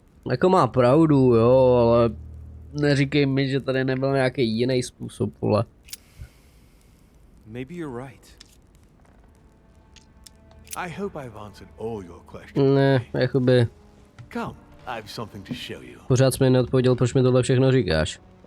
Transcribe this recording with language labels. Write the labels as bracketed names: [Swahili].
[Czech] Jako má pravdu, jo, ale neříkej mi, že tady nebyl nějaký jiný způsob, vole. [English] Maybe you're right. I hope I've answered all your questions. [Czech] Ne, jakoby... [English] Come, I have something to show you. [Czech] Pořád jsi mi neodpověděl, proč mi tohle všechno říkáš.